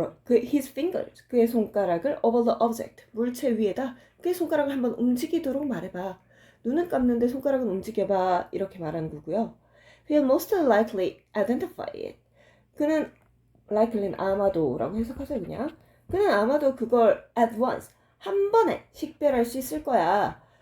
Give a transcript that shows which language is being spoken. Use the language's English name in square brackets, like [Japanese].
[English] his fingers, [Korean] 그의 손가락을 [English] over the object, [Korean] 물체 위에다 그의 손가락을 한번 움직이도록 말해봐. 눈은 감는데 손가락은 움직여봐. 이렇게 말하는 거고요. [English] He'll most likely identify it. [Korean] 그는 likely는 아마도라고 해석하세요. 그냥 그는 아마도 그걸 [English] at once, [Korean] 한 번에 식별할 수 있을 거야.